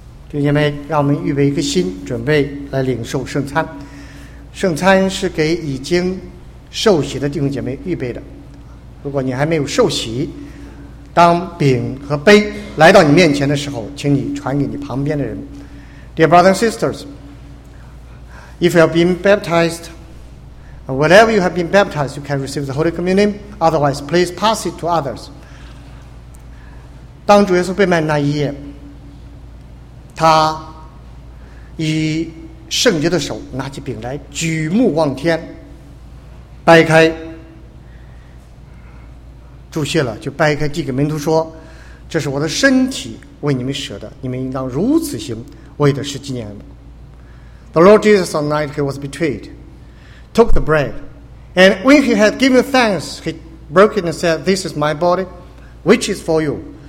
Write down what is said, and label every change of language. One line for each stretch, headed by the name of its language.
Chinese: 弟兄们，让我们预备一个心，准备来领受圣餐。圣餐是给已经受洗的弟兄姐妹预备的。如果你还没有受洗，当饼和杯来到你面前的时候，请你传给你旁边的人。
English: Dear brothers and sisters, if you have been baptized, whenever you have been baptized, you can receive the Holy Communion. Otherwise, please pass it to others.
Chinese: 当主耶稣被卖那一夜，他以圣洁的手拿起饼来，举目望天，掰开，祝谢了，就掰开递给门徒说：“这是我的身体，为你们舍的，你们应当如此行，为的是纪念。”
English: The Lord Jesus, on the night he was betrayed, took the bread, and when he had given thanks, he broke it and said, "This is my body, which is for you.